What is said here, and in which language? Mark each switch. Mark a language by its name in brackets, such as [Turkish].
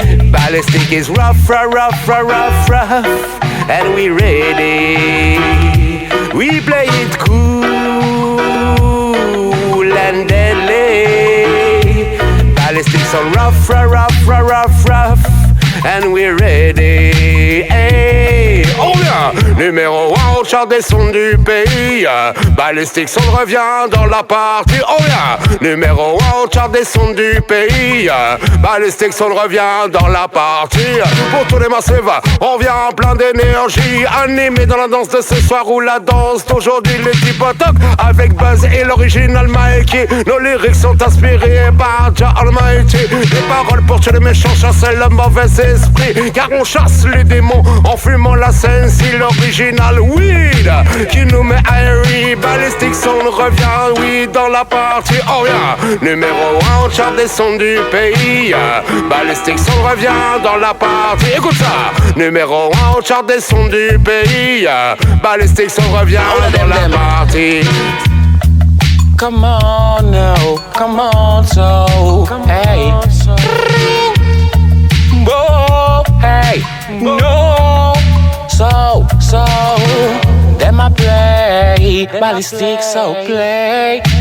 [English] Ballistic is rough, rough, rough, rough, and we ready. We play it cool and deadly. Ballistic so rough, rough, rough, rough, and we ready. Hey, oh yeah. [French] Numéro 1 au chart des sons du pays. Ballistic Soul revient dans la partie. [English] Oh yeah. [French] Numéro 1 au chart des sons du pays. Ballistic Soul revient dans la partie. Pour tous les massifs, on vient en plein d'énergie. Animé dans la danse de ce soir ou la danse d'aujourd'hui. Les Tipotok avec Buzz et l'original Mikey. Nos lyrics sont inspirés par Jah Almighty. Des paroles pour tuer les méchants, chasser le mauvais esprit. Car on chasse les démons en fumant la scène. Si l' [English] original weed [French] qui nous met airy. Ballistic Sound revient, oui, dans la partie. [English] Oh yeah. [French] Numéro 1 au chart des sons du pays. Ballistic Sound revient dans la partie. Écoute ça. Numéro 1 au chart des sons du pays. Ballistic Sound revient dans la partie. [English] Come on now, come on so, hey. Whoa, hey, no. So, them I play, Ballistic so play.